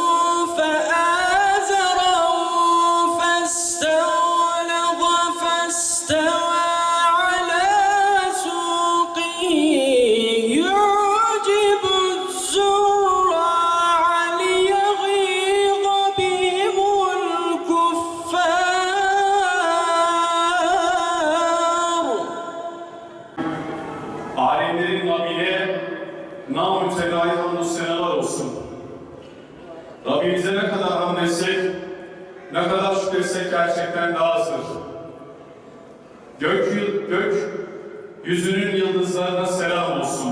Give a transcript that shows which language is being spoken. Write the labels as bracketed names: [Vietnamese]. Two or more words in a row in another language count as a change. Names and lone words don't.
[Arabic] فآزره فاستغلظ فاستوى على سوقه يعجب الزراع ليغيظ بهم الكفار. [Turkish] Alemlerin Rabbine nam-ı mütevayi hamdü senalar olsun. Rabbimize ne kadar hamd etsek, ne kadar şükretsek gerçekten daha azdır. Gök yüzünün yıldızlarına selam olsun.